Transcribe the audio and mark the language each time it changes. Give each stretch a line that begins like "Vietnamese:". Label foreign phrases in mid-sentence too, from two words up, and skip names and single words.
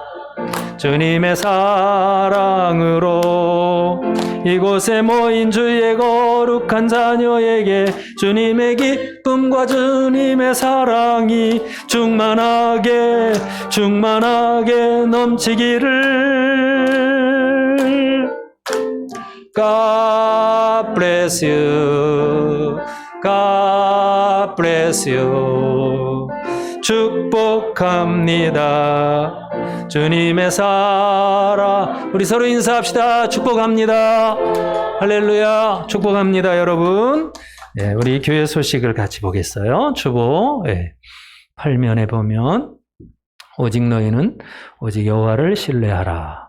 Korean: 주님의 사랑으로. 이곳에 모인 주의 거룩한 자녀에게 주님의 기쁨과 주님의 사랑이 충만하게 넘치기를.
English: God bless you. God bless you.
Korean: 축복합니다. 주님의 사랑. 우리 서로 인사합시다. 축복합니다. 할렐루야. 축복합니다, 여러분. 네, 우리 교회 소식을 같이 보겠어요. 주보 8면에 보면 오직 너희는 오직 여호와를 신뢰하라.